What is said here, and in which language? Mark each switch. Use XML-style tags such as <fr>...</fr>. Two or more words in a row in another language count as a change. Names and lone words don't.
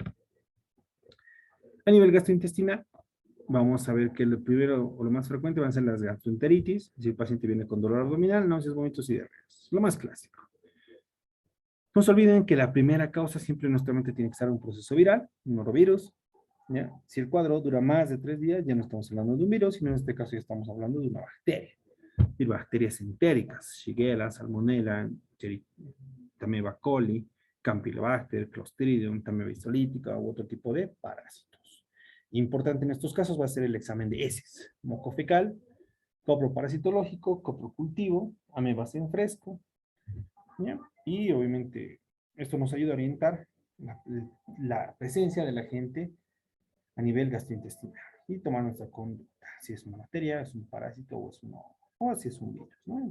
<es>A nivel gastrointestinal, vamos a ver que lo primero o lo más frecuente van a ser las gastroenteritis, si el paciente viene con dolor abdominal, náuseas, vómitos y diarreas, lo más clásico. No se olviden que la primera causa siempre en nuestra mente tiene que ser un proceso viral, un norovirus. ¿Ya? Si el cuadro dura más de 3 días, ya no estamos hablando de un virus, sino en este caso ya estamos hablando de una bacteria. Y bacterias entéricas, Shigella, Salmonella, Tameva coli, Campylobacter, Clostridium, Tameva histolítica u otro tipo de parásitos. Importante en estos casos va a ser el examen de heces, moco fecal, copro parasitológico, copro cultivo, amebas en fresco, ¿ya? Y obviamente esto nos ayuda a orientar la presencia del agente a nivel gastrointestinal y tomar nuestra conducta, si es una bacteria, es un parásito o si es un virus, ¿no?</es>